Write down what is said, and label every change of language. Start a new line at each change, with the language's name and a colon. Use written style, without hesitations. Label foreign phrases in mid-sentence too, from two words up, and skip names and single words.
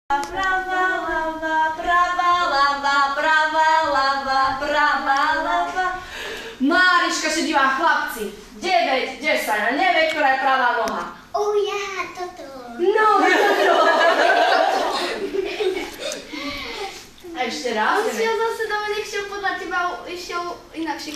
Slovak: Prava lava, prava lava, prava lava, prava lava. Máriška sa divá, chlapci. 9, 10 a nevie, ktorá je pravá noha. Ja, toto. No, toto. A ešte raz. On šiel zase, Dominik šiel podľa teba, išiel inakšie.